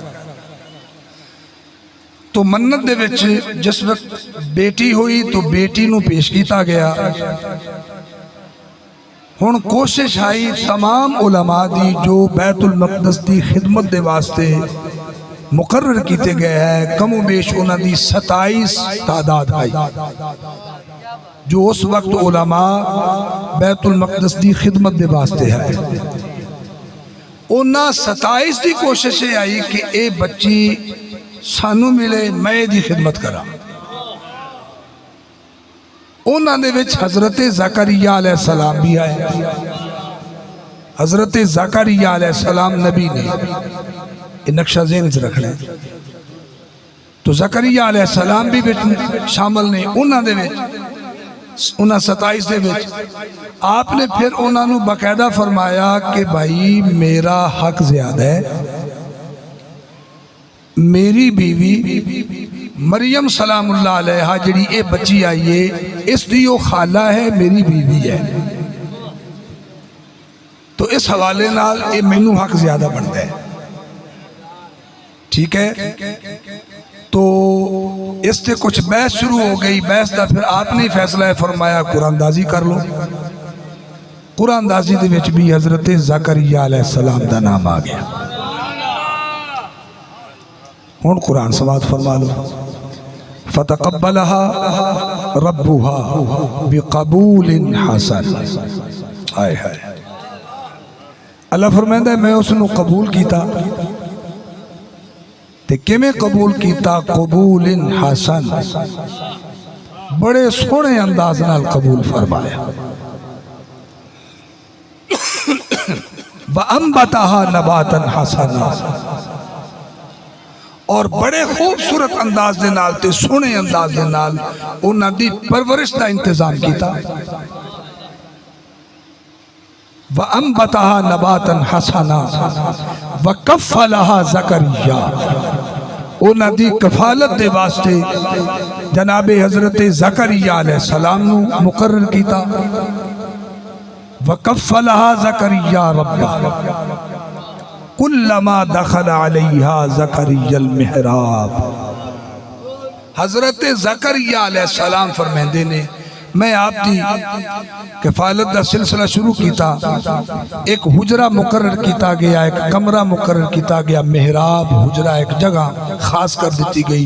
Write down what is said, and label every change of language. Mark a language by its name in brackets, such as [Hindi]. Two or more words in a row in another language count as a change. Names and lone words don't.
[Punjabi] تو منت دے وچ جس وقت بیٹی ہوئی تو بیٹی نو پیش کیتا گیا، ہن کوشش آئی تمام علماء دی جو بیت المقدس دی خدمت دے واسطے مقرر کیتے گئے ہیں، کم و بیش انہاں دی 27 تعداد آئی جو اس وقت علماء بیت المقدس دی خدمت دے واسطے ہے۔ انہاں 27 دی کوشش آئی کہ اے بچی سانو ملے، میں دی خدمت کرا۔ انہاں دے وچ حضرت زکریا [Arabic] علیہ السلام [Punjabi] بھی آئے، حضرت زکریا [Arabic] علیہ السلام [Punjabi] نبی نے، یہ نقشہ ذہن سے رکھنا ہے، تو زکریا [Arabic] علیہ السلام [Punjabi] بھی شامل نے انہاں دے وچ، انہاں 27 دے وچ۔ آپ نے پھر انہاں نو باقاعدہ فرمایا کہ بھائی میرا حق زیادہ ہے، میری بیوی مریم [Arabic] سلام اللہ علیہ [Punjabi] جڑی اے بچی آئیے اس دیو خالہ ہے، میری بیوی ہے، تو اس حوالے نال اے مینوں حق زیادہ بنتا ہے، ٹھیک ہے۔ تو اس سے کچھ بحث شروع ہو گئی، بحث دا پھر آپ نے فیصلہ فرمایا قرآن دازی کر لو۔ قرآن دازی دے وچ بھی حضرت زکریا [Arabic] علیہ السلام [Punjabi] دا نام آ گیا۔ ہن قرآن سماعت فرما لو، [Arabic] فتقبلها ربها بقبول حسن۔ [Punjabi] آئے ہائے، اللہ فرمائندہ ہے میں اس نو قبول کیتا، تے کہ میں قبول کیتا [Arabic] قبول حسن، [Punjabi] بڑے سونے انداز نال قبول فرمایا. [Arabic] وَأَنبَتَهَا نَبَاتًا حَسَنًا، [Punjabi] اور بڑے خوبصورت انداز دے نال تے سونے انداز دے نال انہاں دی پرورش دا انتظام کیتا. [Arabic] وَأَنبَتَهَا نَبَاتًا حَسَنًا وَكَفَّلَهَا زَكَرِيَّا، [Punjabi] انہاں دی کفالت دے واسطے جناب حضرت زکریا [Arabic] علیہ السلام [Punjabi] نو مقرر کیتا. [Arabic] وَكَفَّلَهَا زَكَرِيَّا رَبَّهُ كُلَّمَا دَخَلَ عَلَيْهَا زَكَرِيَّا الْمِحْرَابَ. [Punjabi] حضرت زکریا [Arabic] علیہ السلام [Punjabi] فرمیندے نے میں آپ دی کفالت دا سلسلہ شروع کیتا. ایک حجرہ مقرر کیتا گیا، ایک کمرہ مقرر کیتا گیا، محراب حجرہ ایک جگہ خاص کر دیتی گئی.